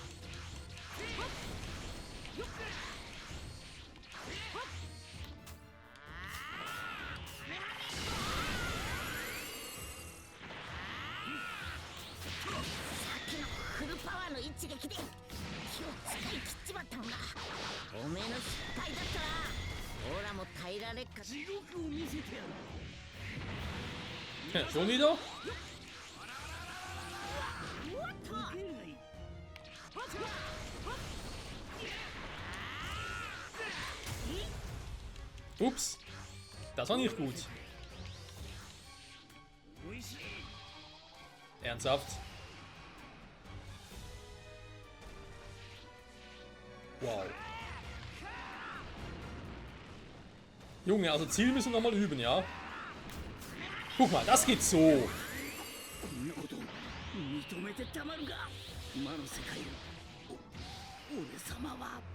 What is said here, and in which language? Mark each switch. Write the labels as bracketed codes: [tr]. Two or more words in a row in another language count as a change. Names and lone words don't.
[ja] フルパワーの一撃で気を使い切っちまったんだ。おめえの失敗だったらオラも耐えられっか。地獄を見せてやる。 [de] Schon wieder? Ups, das war nicht gut. Ernsthaft? Wow. Junge, also Ziel müssen wir nochmal üben, ja? Guck mal, das geht so. [ja] こんなこと認めてたまるか。今の世界を俺様は。